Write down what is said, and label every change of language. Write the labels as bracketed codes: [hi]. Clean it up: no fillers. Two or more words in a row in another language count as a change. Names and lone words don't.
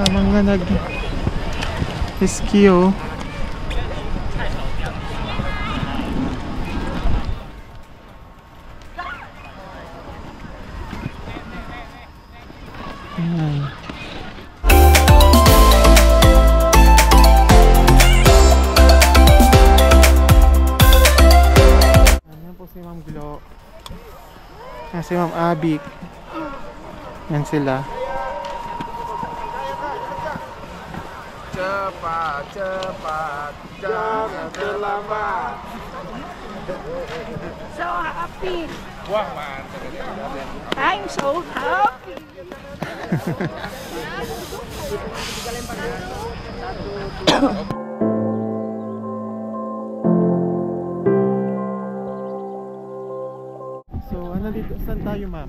[tl] Mga nag-ski, oh. Ayan. Ayan po si Ma'am Glo. Ayan si Ma'am Abik. Yan sila. [id] Cepat, cepat, jangan terlambat. [en] So happy. [id] Wah, mantap. [en] I'm so happy. [tl] So, ano dito? Saan tayo, ma'am?